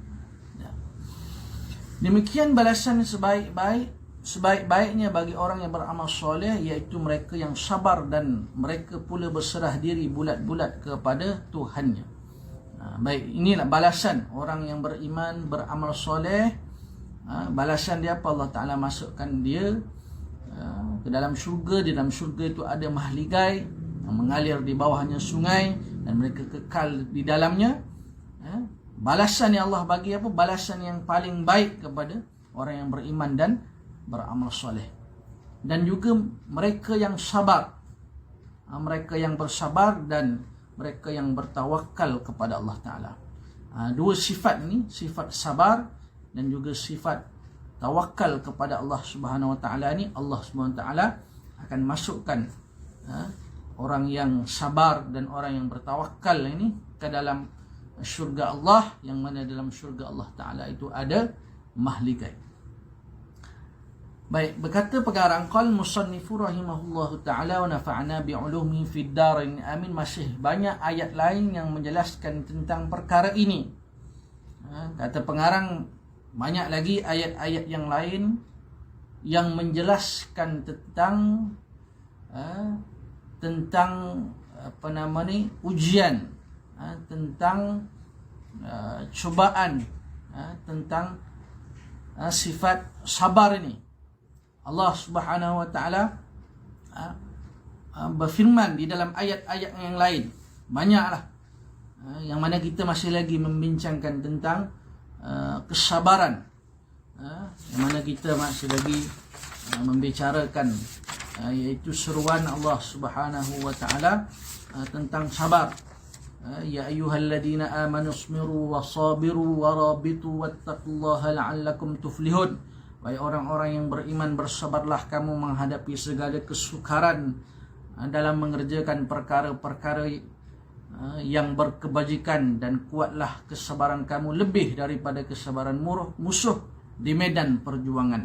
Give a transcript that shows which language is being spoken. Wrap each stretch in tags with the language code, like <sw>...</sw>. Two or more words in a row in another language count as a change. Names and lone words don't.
<ms>Demikian balasan sebaik-baiknya bagi orang yang beramal soleh, iaitu mereka yang sabar dan mereka pula berserah diri bulat-bulat kepada Tuhannya. Baik, inilah balasan orang yang beriman, beramal soleh. Balasan dia apa? Allah Ta'ala masukkan dia ke dalam syurga. Di dalam syurga itu ada mahligai yang mengalir di bawahnya sungai, dan mereka kekal di dalamnya. Balasan yang Allah bagi apa? Balasan yang paling baik kepada orang yang beriman dan beramal soleh. Dan juga mereka yang sabar, mereka yang bersabar dan mereka yang bertawakal kepada Allah Ta'ala. Dua sifat ini, sifat sabar dan juga sifat tawakal kepada</ms> <ar>الله سبحانه وتعالى</ar> <ms>ni,</ms> <ar>الله سبحانه وتعالى</ar> <ms>akan masukkan orang yang sabar dan orang yang bertawakal ini ke dalam syurga Allah, yang mana dalam syurga Allah Ta'ala itu ada mahligai. Baik, berkata pengarang,</ms> <ar>قال المصنف رحمه الله تعالى ونفعنا بعلومه في الدارين آمين.</ar> <ms>Masih banyak ayat lain yang menjelaskan tentang perkara ini. Kata pengarang, banyak lagi ayat-ayat yang lain yang menjelaskan tentang ujian, tentang cubaan, tentang sifat sabar ini.</ms> <ar>الله سبحانه وتعالى</ar> <ms>berfirman di dalam ayat-ayat yang lain, banyaklah, yang mana kita masih lagi membincangkan tentang kesabaran, yang mana kita masih lagi membicarakan, iaitu seruan</ms> <ar>الله سبحانه وتعالى</ar> <ms>tentang sabar.</ms> <ar>يا أيها الذين آمنوا اصبروا وصابروا ورابطوا واتقوا الله لعلكم تفلحون.</ar> <ms>Wahai orang-orang yang beriman, bersabarlah kamu menghadapi segala kesukaran dalam mengerjakan perkara-perkara yang berkebajikan, dan kuatlah kesabaran kamu lebih daripada kesabaran musuh di medan perjuangan.</ms>